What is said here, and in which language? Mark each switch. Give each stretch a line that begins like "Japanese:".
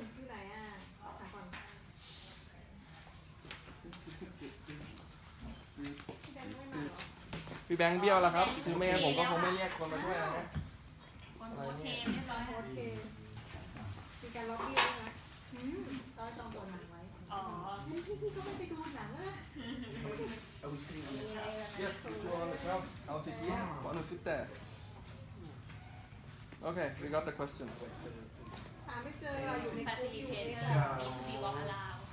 Thai: ที่ไหนอ่ะถามก่อนพี่แบงค์ไม่มาเหรอ พี่แบงค์เบี้ยวแล้วครับ คือไม่งั้นผมก็คงไม่เรียกคนมาช่วยนะ คนโอเคเรียบร้อยโอเคมีการล็อบบี้ด้วยนะตอนจองตัวหนังไว้ อ๋อ พี่เขาไม่ไปดูหนังอ่ะ
English: I will see you. Yes, if you want to come, I'll sit here. Want to sit there? Okay, we got the questions.
Thai: หาไม่เจออยู่ใน ฟาซิลิเทเตอร์อินทีวอล์กอลาว